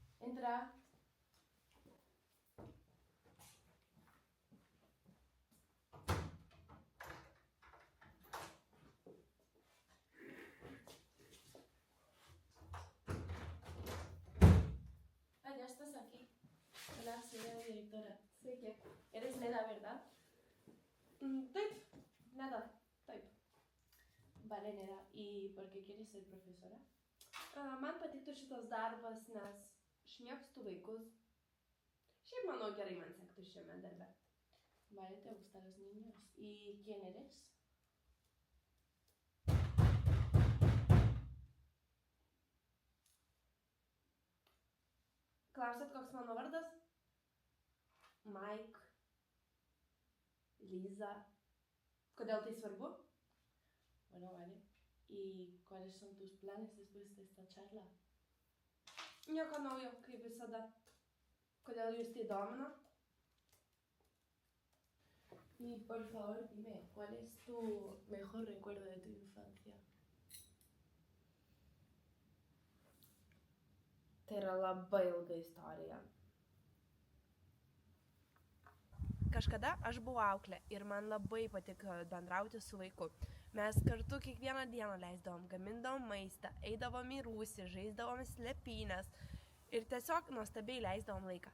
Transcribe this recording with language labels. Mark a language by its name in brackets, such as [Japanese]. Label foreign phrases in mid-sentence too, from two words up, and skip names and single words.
[Spanish] Entra. Ah, ya estás aquí. Hola, soy la directora. Sí, ¿qué? Eres Leda, ¿verdad? [Lithuanian] Taip, Leda, taip. [Spanish] Vale, Leda. ¿Y por qué quieres ser profesora? [Lithuanian] Man patiktų šitas darbas, nes šmėgstu vaikus. Šiaip manau gerai man sektų šiame darbe. [Spanish] Vale, ¿te gustan los niños? ¿Y quién eres? [Lithuanian] Klausėt, koks mano vardas? Mike. Liza. Kodėl tai svarbu? [Spanish] Bueno, vale. ¿Y cuáles son tus planes después de esta charla? [Lithuanian] Nieko naujo, kaip visada. Kodėl jūs tai domina? [Spanish] Y por favor, dime, ¿cuál es tu mejor recuerdo de tu infancia? [Lithuanian] Tai yra labai ilga istorija. Kažkada aš buvau auklė ir man labai patiko bendrauti su vaiku. Mes kartu kiekvieną dieną leisdavom, gamindavom maistą, eidavom į rūsį, žaisdavom slėpynės ir tiesiog nuostabiai leisdavom laiką.